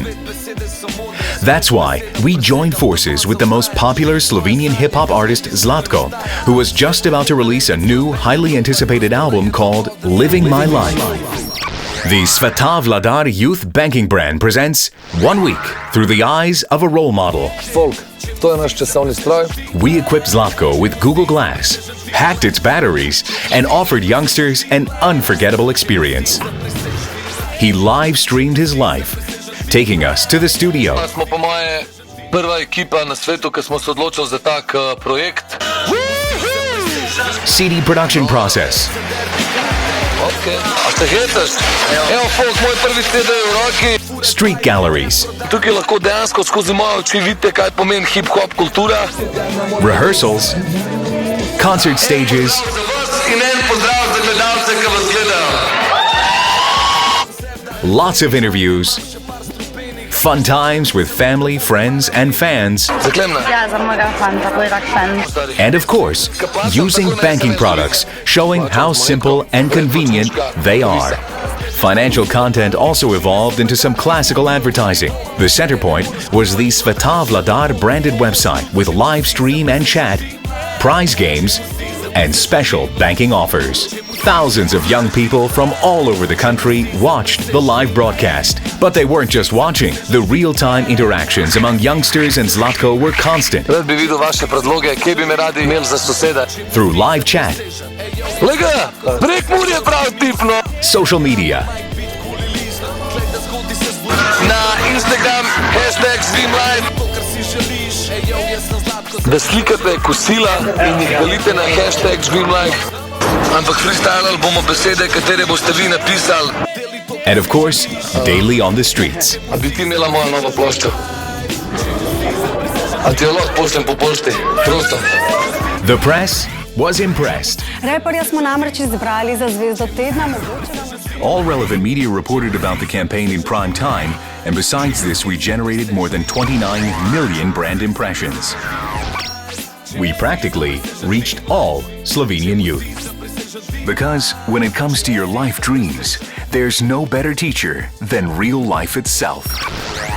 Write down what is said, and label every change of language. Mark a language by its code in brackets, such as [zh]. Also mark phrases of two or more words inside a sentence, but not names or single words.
[en] That's why we joined forces with the most popular Slovenian hip-hop artist Zlatko, who was just about to release a new, highly anticipated album called Living My Life. The Sveta Vladar Youth Banking brand presents 1 week through the eyes of a role model. [sl] Folk, to je naš časovni stroj. [en] We equipped Zlatko with Google Glass, hacked its batteries, and offered youngsters an unforgettable experience. He live-streamed his life, taking us to the studio. [sl] Smo po moje prva ekipa na svetu, ki smo se odločili za tak projekt. [en] CD production process. [sl] Okay. A se heceš? Evo folk, moj prvi CD v roki. [en] Street galleries. [sl] Tukaj lahko dejansko skozi moje oči vidite, kaj pomeni hip-hop kultura. [en] Rehearsals. Concert stages. [sl] In en pozdrav za gledalce, ki vas gledajo. [en] Lots of interviews. Fun times with family, friends, and fans. And of course, using banking products, showing how simple and convenient they are. Financial content also evolved into some classical advertising. The center point was the Sveta Vladar branded website with live stream and chat, prize games, and special banking offers. Thousands of young people from all over the country watched the live broadcast. But they weren't just watching. The real-time interactions among youngsters and Zlatko were constant. [sl] Rad bi videl vaše predloge, kje bi me radi imeli za soseda. [en] Through live chat. [sl] Lega, Prekmurje prav tipno. [en] Social media. [sl] Na Instagram, #StreamLive. Da slikate kosila in jih delite na #StreamLive. Ampak freestylali bomo besede, katere boste vi napisali. [en] And of course, daily on the streets. [sl] A bi ti imela mojo novo ploščo? A ti jo lahko pošljem po pošti? Prosto. [en] The press was impressed. [sl] Reperja smo namreč izbrali za zvezdo tedna. [en] All relevant media reported about the campaign in prime time, and besides this, we generated more than 29 million brand impressions. We practically reached all Slovenian youth. Because when it comes to your life dreams, there's no better teacher than real life itself.